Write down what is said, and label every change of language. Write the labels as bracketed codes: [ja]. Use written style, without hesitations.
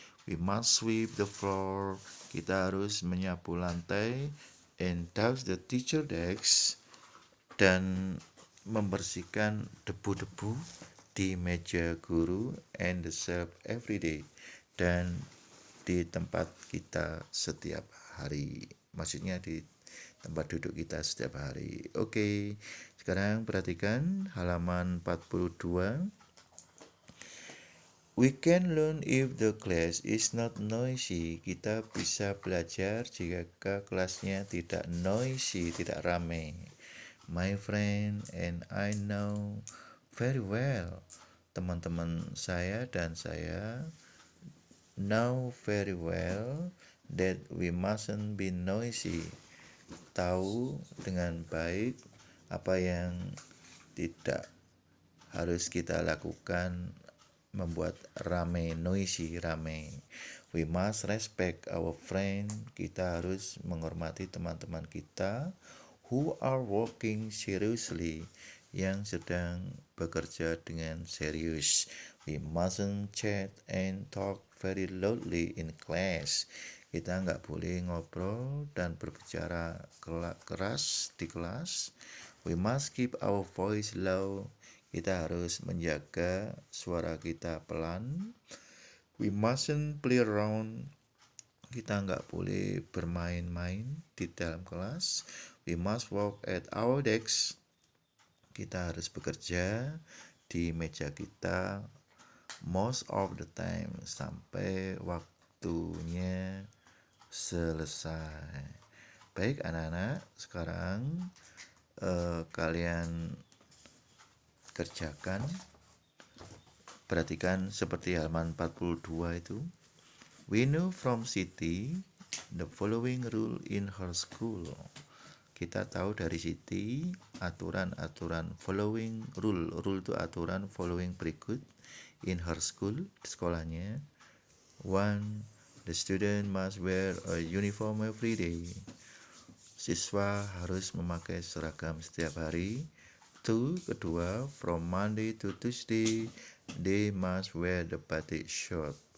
[en] We must sweep the floor, [id] kita harus menyapu lantai, [en] and dust the teacher desk, [id] dan membersihkan debu-debu di meja guru, [en] and the shelf every day, [id] dan di tempat kita setiap hari. Maksudnya di tempat duduk kita setiap hari. Oke, sekarang perhatikan halaman 42. [en] We can learn if the class is not noisy. [id] Kita bisa belajar jika kelasnya tidak noisy, tidak ramai. [en] My friend and I know very well. [id] Teman-teman saya dan saya [en] know very well that we mustn't be noisy. [id] Tahu dengan baik apa yang tidak harus kita lakukan membuat ramai, noisy, ramai. [en] We must respect our friend. [id] Kita harus menghormati teman-teman kita [en] who are working seriously, [id] yang sedang bekerja dengan serius. [en] We mustn't chat and talk very loudly in class. [id] Kita nggak boleh ngobrol dan berbicara keras di kelas. [en] We must keep our voice low. [id] Kita harus menjaga suara kita pelan. [en] We mustn't play around. [id] Kita nggak boleh bermain-main di dalam kelas. [en] We must work at our desks. [id] Kita harus bekerja di meja kita [en] most of the time [id] sampai waktunya selesai. Baik anak-anak, sekarang kalian kerjakan. Perhatikan seperti halaman 42 itu. [en] We know from Siti the following rule in her school. [id] Kita tahu dari Siti aturan-aturan [en] following rule. [id] Rule itu aturan following berikut [en] in her school, [id] di sekolahnya. 1. [en] The student must wear a uniform every day. [id] Siswa harus memakai seragam setiap hari. 2. Kedua, [en] from Monday to Tuesday, they must wear the batik shirt.